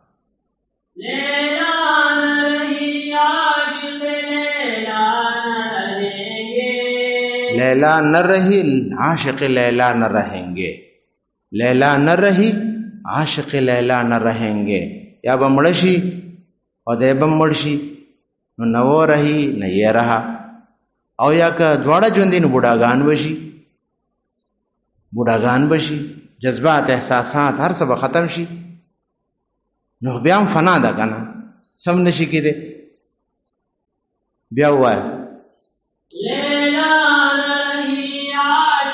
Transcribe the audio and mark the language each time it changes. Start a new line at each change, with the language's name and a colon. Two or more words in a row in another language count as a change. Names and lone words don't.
Urdu: لیلا نہ رہی عاشق لیلا نہ رہیں گے، لیلا نہ رہی عاشق لیلا نہ رہیں گے. لیلا نہ رہی عاشق لیلا نہ رہیں گے.
Pashto: یا به مړه شي او دی به مړ شي، نو نه و رهي نه یې رها. او یا که دواړه ژوندي نو بوډاګان به شي، بوډاګان به شي، جذبات احساسات هر څه به ختم شي، نو بیا هم فنا ده که نه، سم نشي کېدی. بیا ووایه
Urdu: لیلا نہ رہی